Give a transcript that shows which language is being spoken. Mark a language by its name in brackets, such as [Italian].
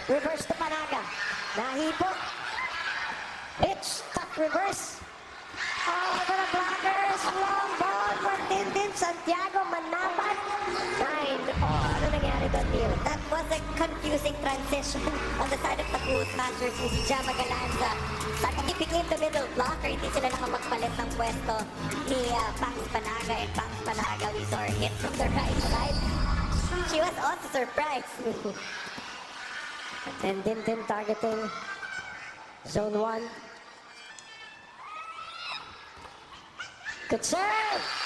[English] Reverse to Panaga. [Filipino] Nahipo. [English] Pitch, tough reverse. Oh, for the blockers. Long ball for Tindin. [Filipino] Santiago Manabat. 9. Oh, ano nangyari doon, Neil? [English] That was a confusing transition on the side of the Boost Masters with Gemma Galanza. Suddenly became the middle blocker. [Filipino] Hindi sila nakapagpalit ng pwesto ni Pax Panaga. [English] And Pax Panaga, we saw her hit from the right side. She was also surprised. And Tindin targeting zone 1. Good serve.